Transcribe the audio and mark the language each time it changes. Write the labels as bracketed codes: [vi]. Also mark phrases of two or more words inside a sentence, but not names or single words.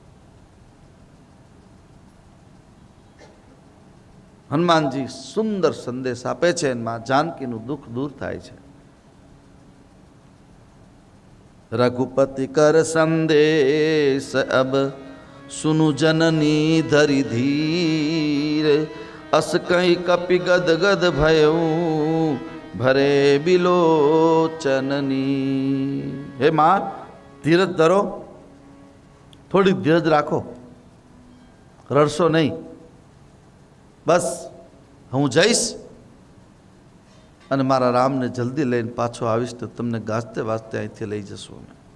[gu] હનુમાનજી સુંદર સંદેશ આપે છે, માં જાનકીનું દુઃખ દૂર થાય છે. [awa] रघुपति कर संदेश अब સુनु जननी धरि धीर, अस कहीं कपि गद गद भयऊ भरे बिलोचननी. [gu] હે માં, ધીરજ ધરો, થોડી ધીરજ રાખો, રડશો નહીં. બસ હું જઈશ અને મારા રામને જલ્દી લઈને પાછો આવીશ તો તમને ગાજતે વાજતે અહીંથી લઈ જશું અમે.